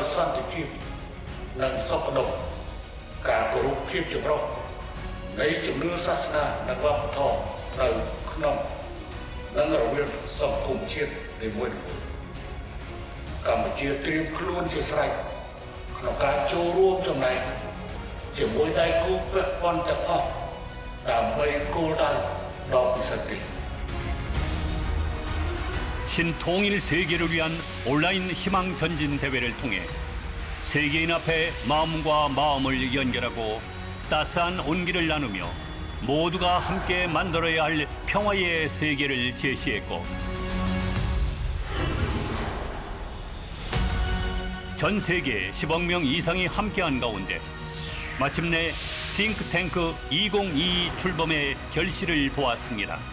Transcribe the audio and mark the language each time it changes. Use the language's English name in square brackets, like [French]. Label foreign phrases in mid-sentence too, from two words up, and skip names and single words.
[Khmer] សន្តិភាពនិងសុខដុមការគោរពភាពចម្រុះនៃជំនឿសាសនានិងវប្បធម៌នៅក្នុងនិងរវាងសង្គមជាតិនីមួយៗ កម្ពុជាត្រៀមខ្លួនជាស្រេចក្នុងការចូលរួមចំណែកជាមួយដៃគូពាក់ព័ន្ធទាំងអស់ដើម្បីគោលដៅដ៏ពិសិដ្ឋនេះ [Korean] 신통일 세계를 위한 온라인 희망 전진 대회를 통해 세계인 앞에 마음과 마음을 연결하고 따스한 온기를 나누며 모두가 함께 만들어야 할 평화의 세계를 제시했고, 전 세계 10억 명 이상이 함께한 가운데 마침내 싱크탱크 2022 출범의 결실을 보았습니다.